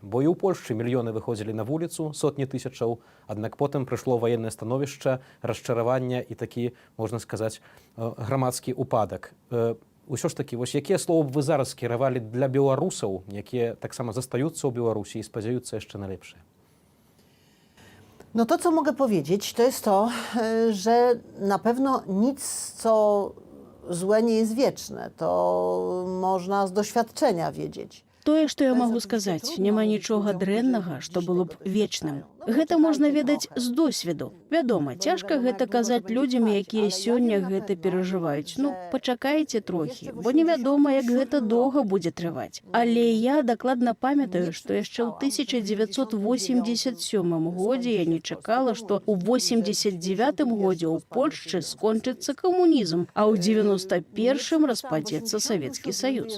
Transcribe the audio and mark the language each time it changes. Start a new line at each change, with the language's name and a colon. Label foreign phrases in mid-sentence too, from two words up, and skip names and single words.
Belarusian: Бо і ў Польшчы мільёны выходзілі на вуліцу, сотні тысячаў, аднак потым прыйшло ваеннае становішча, расчараванне і такі, можна сказаць, грамадскі упадак. Усё ж такі, вось якія словы б вы зараз скіравалі для беларусаў, якія таксама застаюцца ў Беларусі і спадзяюцца яшчэ на лепшае?
Polish: No to, co mogę powiedzieć, to jest to, że na pewno nic, co złe, nie jest wieczne. To można z doświadczenia wiedzieć.
Belarusian: Тое, што я магу сказаць, няма нічога дрэннага, што было б вечным. Гэта можна ведаць з досведу. Вядома, цяжка гэта казаць людзям, якія сёння гэта перажываюць. Ну, пачакайце трохі, бо невядома, як гэта доўга будзе трываць. Але я дакладна памятаю, што яшчэ ў 1987 годзе я не чакала, што ў 89 годзе ў Польшчы скончыцца камунізм, а ў 91 распадзецца Савецкі Саюз.